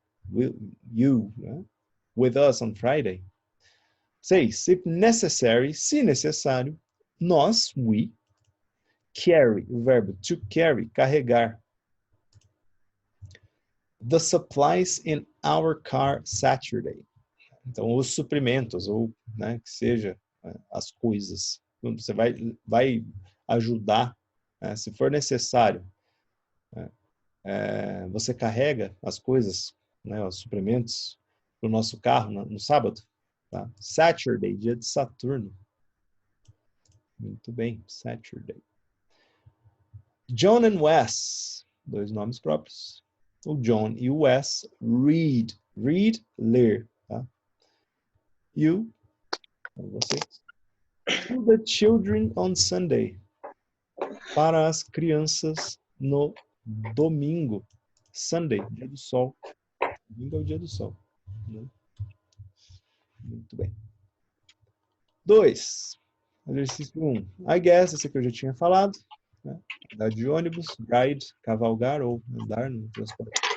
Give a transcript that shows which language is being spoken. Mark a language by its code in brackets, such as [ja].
[en] Will you, with us on Friday. 6. If necessary, [pt] se necessário, nós, we, carry, o verbo to carry, carregar. [en] The supplies in our car Saturday. [pt] Então, os suprimentos, ou né, que seja as coisas. Você vai ajudar, se for necessário. Você carrega as coisas, né, os suprimentos, para o nosso carro no sábado. Tá? Saturday, dia de Saturno. Muito bem, Saturday. John and Wes, dois nomes próprios. O John e o Wes, read. Read, ler. Tá? [en] You, você. To the children on Sunday. [pt] Para as crianças no domingo. Sunday, dia do sol. Domingo é o dia do sol. Né? Muito bem. 2. Exercício 1. [en] I guess, [pt] esse aqui eu já tinha falado. Né? Andar de ônibus, ride, cavalgar ou andar no transporte.